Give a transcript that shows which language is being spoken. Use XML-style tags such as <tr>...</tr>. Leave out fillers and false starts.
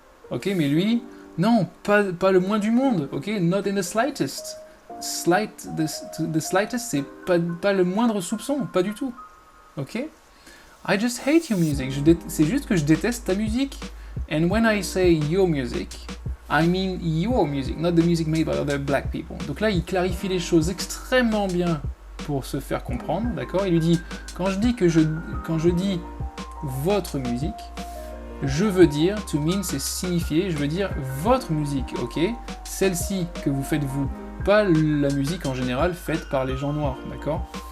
<fr>Ok, mais lui, non, pas le moins du monde. Ok,</fr> <en>not in the slightest.</en> <fr>The slightest, c'est pas le moindre soupçon, pas du tout. Ok?</fr> <en>I just hate your music.</en> <fr>C'est juste que je déteste ta musique.</fr> <en>And when I say your music, I mean your music, not the music made by other black people.</en> <fr>Donc là, il clarifie les choses extrêmement bien pour se faire comprendre, d'accord? Il lui dit, quand je dis votre musique, je veux dire, to mean, c'est signifier, je veux dire votre musique, ok? Celle-ci que vous faites vous, pas la musique en général faite par les gens noirs, d'accord?</fr>